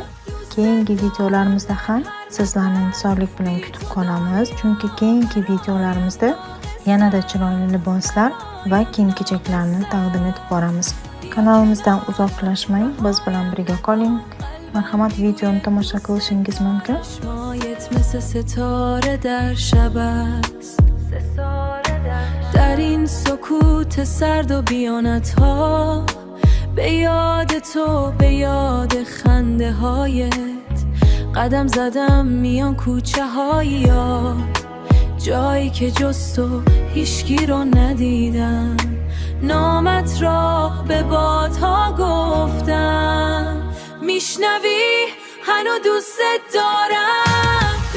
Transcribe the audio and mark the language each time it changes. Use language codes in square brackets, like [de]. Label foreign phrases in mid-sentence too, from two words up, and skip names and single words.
[uz] Keyingi videolarimizda ham sizlarni intizorlik bilan kutib qolamiz, chunki keyingi videolarimizda yanada chiroyli liboslar va kiyim-kechaklarni taqdim etib boramiz. Kanalimizdan uzoqlashmang, biz bilan birga qoling. Marhamat, videoni tomosha qilishingiz mumkin. [fa] مثل ستاره در شب است در این سکوت سرد و بیانت ها به یاد تو، به یاد خنده هایت قدم زدم میان کوچه های یاد جایی که جز تو هیچکی رو ندیدم نامت را به بادها گفتم میشنوی هنو دوست دارم